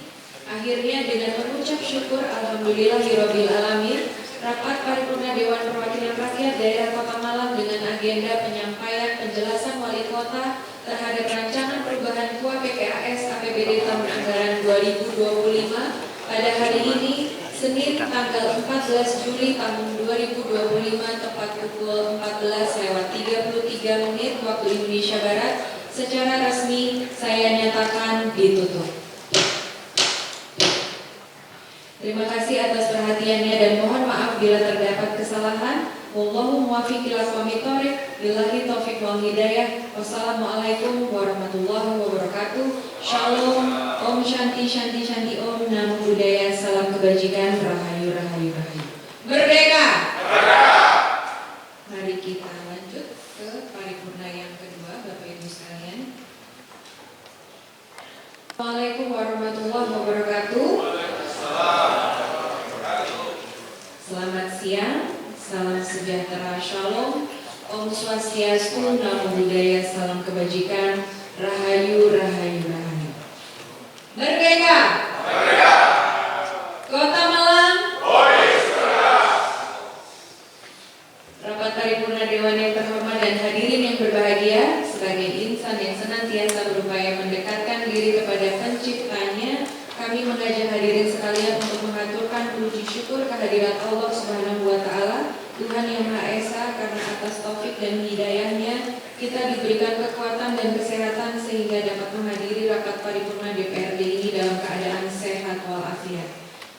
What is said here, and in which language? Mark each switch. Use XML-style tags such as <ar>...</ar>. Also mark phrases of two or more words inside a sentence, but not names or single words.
<id>Akhirnya dengan mengucap syukur</id> <ar>الحمد لله رب العالمين,</ar> <id>rapat paripurna Dewan Perwakilan Rakyat Daerah Kota Malang dengan agenda penyampaian penjelasan Wali Kota terhadap rancangan perubahan UAPBS APBD tahun anggaran 2025 pada hari ini Senin tanggal 14 Juli tahun 2025 tepat pukul 14:33 waktu Indonesia Barat. Secara resmi saya nyatakan ditutup. Terima kasih atas perhatiannya dan mohon maaf bila terdapat kesalahan.</id> <ar>والله الموفق إلى أقوم الطريق. بالله التوفيق والهداية. والسلام عليكم ورحمة الله وبركاته.</ar> <id>Shalom.</id> <sa>ॐ शान्तिः शान्तिः शान्तिः ॐ.</sa> <pi>Namo Buddhaya.</pi> <id>Salam kebajikan.</id> <jv>Rahayu Rahayu Rahayu.</jv> <id>Merdeka! Mari kita lanjut ke paripurna yang kedua, Bapak Ibu sekalian.</id> <ar>السلام عليكم ورحمة الله وبركاته.</ar> <id>Selamat siang, salam sejahtera, shalom,</id> <ban>Om Swastiastu,</ban> <pi>Namo Buddhaya,</pi> <id>salam kebajikan,</id> <jv>Rahayu Rahayu Rahayu.</jv> <id>Merdeka! Merdeka! Kota Malang. Rapat paripurna Dewan yang terhormat dan hadirin yang berbahagia, sebagai insan yang senantiasa berupaya mendekatkan diri kepada penciptanya, kami mengajak hadirin sekalian untuk mengaturkan puji syukur kehadirat</id> <ar>الله سبحانه وتعالى,</ar> <id>Tuhan Yang Maha Esa, karena atas taufik dan hidayahnya kita diberikan kekuatan dan kesehatan sehingga dapat menghadiri rapat paripurna DPRD ini dalam keadaan sehat walafiat.</id>